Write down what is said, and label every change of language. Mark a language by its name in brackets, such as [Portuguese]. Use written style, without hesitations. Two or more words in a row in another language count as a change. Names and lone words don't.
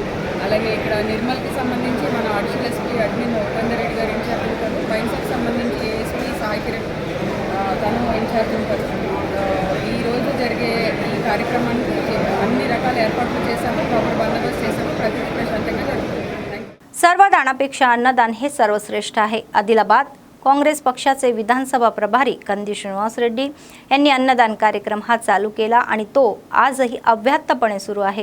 [Telugu] అలాగే ఇక్కడ నిర్మల్కి సంబంధించి మన [English] additional SP admin [Telugu] ఉపేందర్ రెడ్డి గారు ఇన్ఛార్జ్ ఉంటారు. బైన్సాకి సంబంధించి ఏఎస్పీ సాయి కిరణ్ తను ఇన్ఛార్జ్ ఉంటారు. ఈరోజు జరిగే ఈ కార్యక్రమానికి అన్ని రకాల ఏర్పాట్లు చేశాము, ప్రాపర్ బందోబస్తు చేశాము. ప్రతి ప్రశాంతంగా జరుగుతుంది. [Marathi] सर्वदानापेक्षा अन्नदान हे सर्वश्रेष्ठ आहे. आदिलाबाद काँग्रेस पक्षाचे विधानसभा प्रभारी कंदी श्रीनिवास रेड्डी यांनी अन्नदान कार्यक्रम हा चालू केला आणि तो आजही अव्याहतपणे सुरू आहे.